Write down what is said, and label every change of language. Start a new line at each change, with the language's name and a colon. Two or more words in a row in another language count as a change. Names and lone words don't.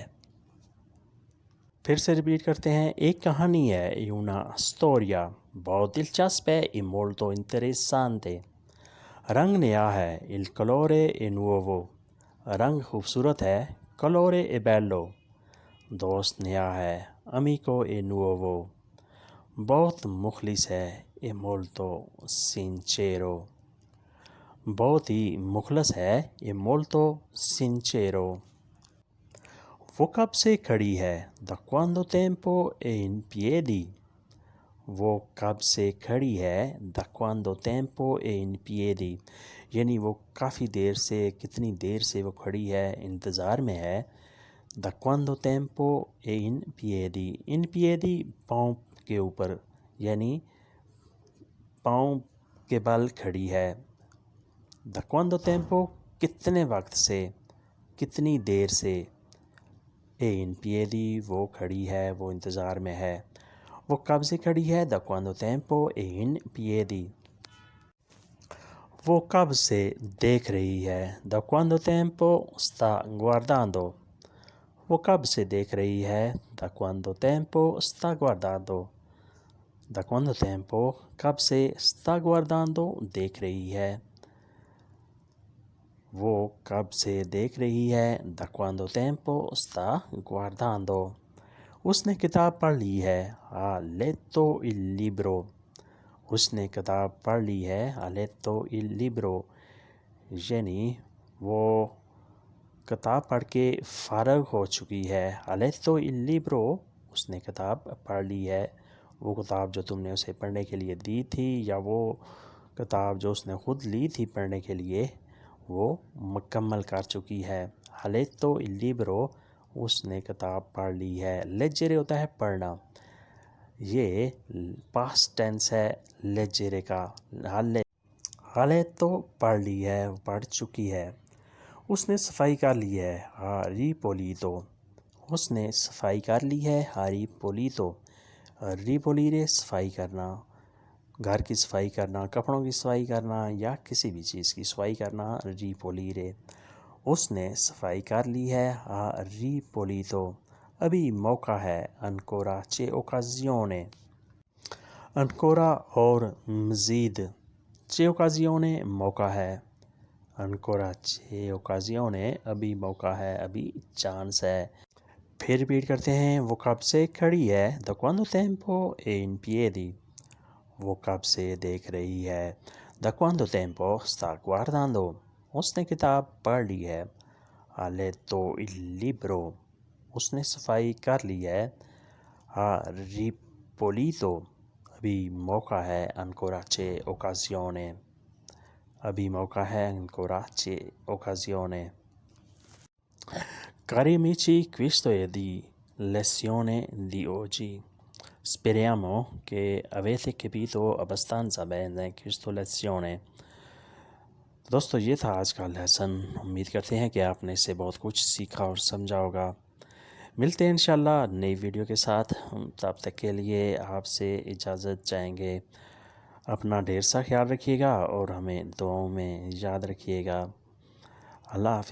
Urdu: پھر سے ریپیٹ کرتے ہیں، ایک کہانی ہے
Italian: una storia،
Urdu: بہت دلچسپ ہے
Italian: è molto interessante،
Urdu: رنگ نیا ہے
Italian: il colore è nuovo،
Urdu: رنگ خوبصورت ہے
Italian: colore è bello،
Urdu: دوست نیا ہے
Italian: amico è nuovo،
Urdu: بہت مخلص ہے
Italian: è molto sincero،
Urdu: بہت ہی مخلص ہے
Italian: è molto sincero۔
Urdu: وہ کب سے کھڑی ہے
Italian: da quanto tempo è in piedi،
Urdu: وہ کب سے کھڑی ہے
Italian: da quanto tempo è in piedi،
Urdu: یعنی وہ کافی دیر سے، کتنی دیر سے وہ کھڑی ہے، انتظار میں ہے۔
Italian: da quanto tempo è in piedi، in piedi
Urdu: پاؤں کے اوپر، یعنی پاؤں کے بل کھڑی ہے۔
Italian: da quanto tempo
Urdu: کتنے وقت سے، کتنی دیر سے،
Italian: è in piedi
Urdu: وہ کھڑی ہے، وہ انتظار میں ہے۔ وہ کب سے کھڑی ہے
Italian: da quanto tempo è in piedi،
Urdu: وہ کب سے دیکھ رہی ہے
Italian: da quanto tempo sta guardando،
Urdu: وہ کب سے دیکھ رہی ہے
Italian: da quanto tempo sta guardando، da quanto tempo
Urdu: کب سے
Italian: sta guardando
Urdu: دیکھ رہی ہے، وہ کب سے دیکھ رہی ہے
Italian: da quanto tempo sta guardando۔
Urdu: اس نے کتاب پڑھ لی ہے
Italian: ha letto il libro،
Urdu: اس نے کتاب پڑھ لی ہے
Italian: ha letto il libro،
Urdu: یعنی وہ کتاب پڑھ کے فارغ ہو چکی ہے۔
Italian: ha letto il libro،
Urdu: اس نے کتاب پڑھ لی ہے، وہ کتاب جو تم نے اسے پڑھنے کے لیے دی تھی، یا وہ کتاب جو اس نے خود لی تھی پڑھنے کے لیے، وہ مکمل کر چکی ہے۔
Italian: ha letto il libro،
Urdu: اس نے کتاب پڑھ لی ہے۔ leggere ہوتا ہے پڑھنا، یہ پاسٹ ٹینس ہے leggere کا۔
Italian: ha letto
Urdu: پڑھ لی ہے، پڑھ چکی ہے۔ اس نے صفائی کر لی ہے
Italian: ha ripulito،
Urdu: اس نے صفائی کر لی ہے
Italian: ha ripulito۔
Urdu: ripulire صفائی کرنا، گھر کی صفائی کرنا، کپڑوں کی صفائی کرنا، یا کسی بھی چیز کی صفائی کرنا ripulire۔ اس نے صفائی کر لی ہے
Italian: ha ripulito۔
Urdu: ابھی موقع ہے
Italian: ancora c'è occasione، ancora
Urdu: اور مزید،
Italian: c'è occasione
Urdu: موقع ہے،
Italian: ancora c'è occasione
Urdu: ابھی موقع ہے، ابھی چانس ہے۔ پھر ریپیٹ کرتے ہیں، وہ کب سے کھڑی ہے
Italian: da quanto tempo è in piedi،
Urdu: وہ کب سے دیکھ رہی ہے
Italian: da quanto tempo sta guardando،
Urdu: اس نے کتاب پڑھ لی ہے
Italian: ha letto il libro،
Urdu: اس نے صفائی کر لی ہے
Italian: ha ripulito۔
Urdu: ابھی موقع ہے
Italian: ancora c'è occasione،
Urdu: ابھی موقع ہے
Italian: ancora c'è occasione۔ Cari amici, questo è di lezione di oggi. Speriamo che avete capito abbastanza bene questa lezione۔
Urdu: دوستو یہ تھا آج کا لیسن، امید کرتے ہیں کہ آپ نے اس سے بہت کچھ سیکھا اور سمجھا ہوگا۔ ملتے ہیں انشاءاللہ نئی ویڈیو کے ساتھ، تب تک کے لیے آپ سے اجازت چاہیں گے۔ اپنا ڈھیر سا خیال رکھیے گا اور ہمیں دعاؤں میں یاد رکھیے گا۔